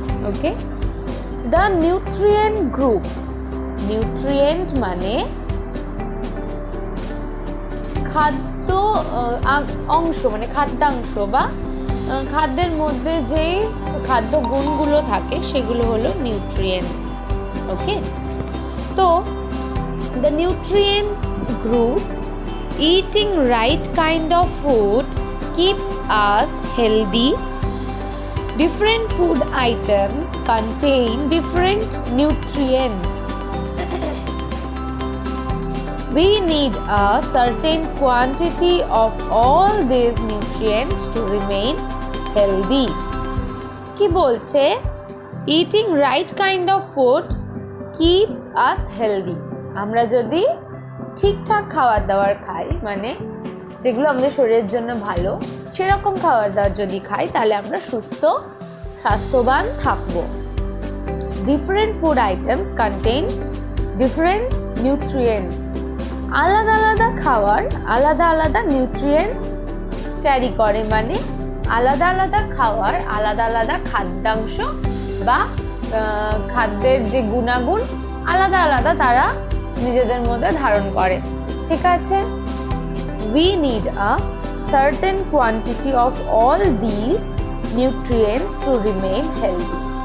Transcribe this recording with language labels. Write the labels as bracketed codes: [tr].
[bn] Okay, the nutrient group. Nutrient মানে খাদ্য অংশ, মানে খাদ্যাংশ বা খাদ্যের মধ্যে যে খাদ্য গুণগুলো থাকে সেগুলো হলো নিউট্রিয়েন্টস। [en] Okay, তো the nutrient group, eating right kind of food keeps us healthy. Different food items contain different nutrients. We need a certain quantity of all these nutrients to remain healthy. [bn] কি বলছে? [en] Eating right kind of food keeps us healthy. [bn] আমরা যদি ঠিকঠাক খাবার দাবার খাই, মানে যেগুলো আমাদের শরীরের জন্য ভালো, সেরকম খাবার দাবার যদি খাই তাহলে আমরা সুস্থ স্বাস্থ্যবান থাকবো। [en] Different food items contain different nutrients. [bn] আলাদা আলাদা খাবার আলাদা আলাদা নিউট্রিয়েন্টস ক্যারি করে, মানে আলাদা আলাদা খাবার আলাদা আলাদা খাদ্যাংশ বা খাদ্যের যে গুণাগুণ আলাদা আলাদা তারা নিজেদের মধ্যে ধারণ করে। ঠিক আছে, [en] we need a certain quantity of all these nutrients to remain healthy.